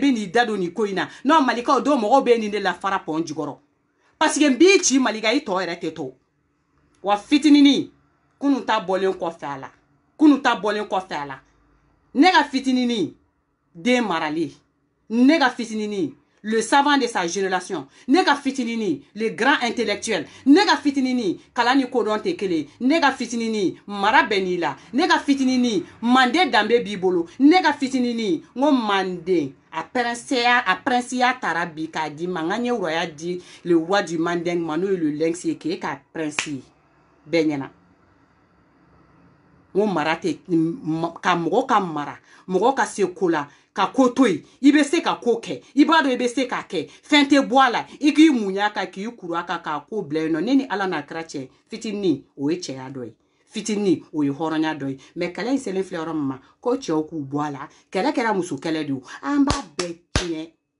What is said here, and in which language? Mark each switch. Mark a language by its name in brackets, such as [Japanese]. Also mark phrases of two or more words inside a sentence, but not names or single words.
[Bambara] bɛ n'i da don nin ko in na non malika o don mɔgɔw bɛ nin de la fara pɔn jukɔrɔ [French] parce que [Bambara] nb'i ci malika i tɔ yɛrɛ tɛ to wa fitinini kunu ta bɔlen kɔfɛ a la kunu ta bɔlen kɔfɛ a la ne ka fitinini den marali ne ka fitinini [French] le savant de sa génération [Bambara] ne ka fitinini [French] le grand intellectuel [Bambara] ne ka fitinini kalan ni kodɔn tɛ kelen ne ka fitinini mara bɛ n'i la ne ka fitinini mande danbe b'i bolo ne ka fitinini n ko mande a prinsiya taara bi k'a di ma n ka ɲɛ wuraya di [French] le roi du mandeng [Bambara] ma n'o ye [French] le lynx [Bambara] ye k'e ka prinsi bɛɛ ɲɛna n ko mara tɛ ka mɔgɔ ka mara mɔgɔ ka se ko la ka ko to yen i bɛ se ka ko kɛ i b'a dɔn i bɛ se k'a kɛ fɛn tɛ bɔ a la i k'i muɲa kan k'i kuru a kan k'a ko bila yen nɔ ne ni ala n'a kɛra cɛ fitinin o ye cɛya dɔ ye fitinin o ye hɔrɔnya dɔ ye mɛ kɛlɛ in selen filɛ yɔrɔ min ma ko cɛw k'u bɔ a la kɛlɛ kɛra muso kɛlɛ de o an b'a bɛɛ tiɲɛ